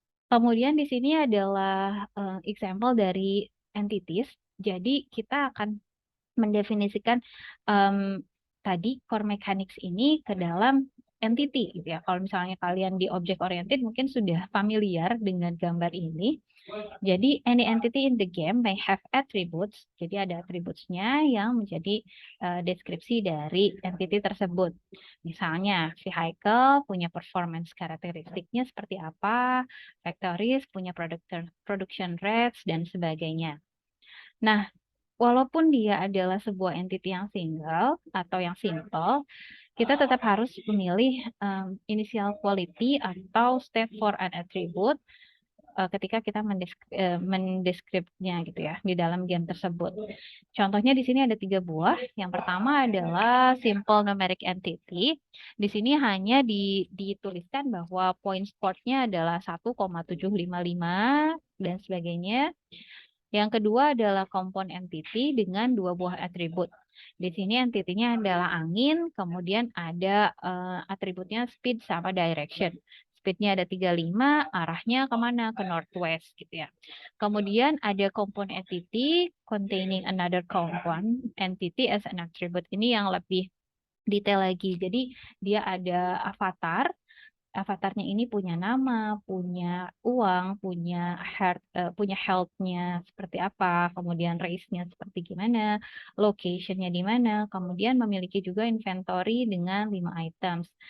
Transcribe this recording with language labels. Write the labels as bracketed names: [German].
[Indonesian] Kemudian di sini adalah [English] example [Indonesian] dari entities. Jadi kita akan mendefinisikan tadi core mechanics ini ke dalam entity gitu ya. Kalau misalnya kalian di object oriented mungkin sudah familiar dengan gambar ini. Jadi [English] any entity in the game may have attributes. [Indonesian] Jadi ada attributes-nya yang menjadi deskripsi dari entity tersebut. Misalnya vehicle punya performance karakteristiknya seperti apa, factories punya production rates dan sebagainya. Nah, walaupun dia adalah sebuah entity yang single atau yang simple, kita tetap harus memilih [English] initial quality [Indonesian] atau [English] state for an attribute [Indonesian] ketika kita mendeskripsinya gitu ya di dalam game tersebut. Contohnya di sini ada 3 buah. Yang pertama adalah simple numeric entity. Di sini hanya dituliskan bahwa point score-nya adalah 1,755 dan sebagainya. Yang kedua adalah compound entity dengan 2 buah atribut. Di sini entity-nya adalah angin, kemudian ada atributnya speed sama direction. Speed-nya ada 35, arahnya kemana? Ke northwest gitu ya. Kemudian ada [English] compound entity containing another compound entity as an attribute. [Indonesian] Ini yang lebih detail lagi. Jadi dia ada avatar. Avatarnya ini punya nama, punya uang, punya health-nya seperti apa, kemudian race-nya seperti gimana, location-nya di mana, kemudian memiliki juga inventory dengan 5 items.